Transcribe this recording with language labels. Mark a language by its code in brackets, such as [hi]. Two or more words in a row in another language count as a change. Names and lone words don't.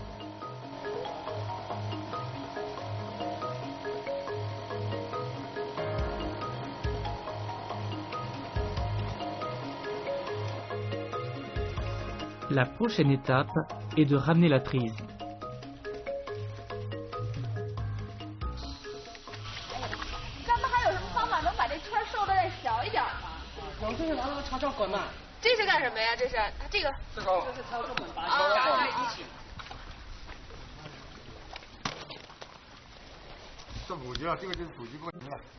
[fr] La prochaine étape est de ramener la prise. [zh] 这是干什么呀？这是这个是操作本，把它打在一起。这补给啊，这个就是补给不行了。